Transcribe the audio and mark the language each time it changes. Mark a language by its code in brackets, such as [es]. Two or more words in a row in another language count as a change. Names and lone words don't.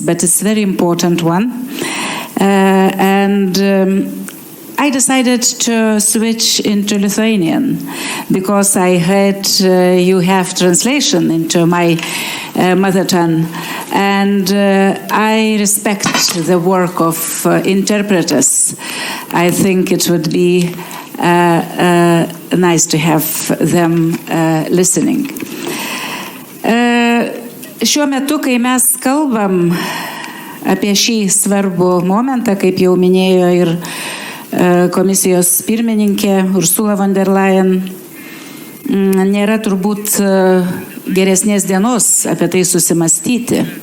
[en] But it's a very important one. I decided to switch into Lithuanian because I heard you have translation into my mother tongue, and I respect the work of interpreters. I think it would be nice to have them listening. [lt] Šiuo metu, kai mes kalbam apie šį svarbų momentą, kaip jau minėjo ir komisijos pirmininkė Ursula von der Leyen, nėra turbūt geresnės dienos apie tai susimastyti.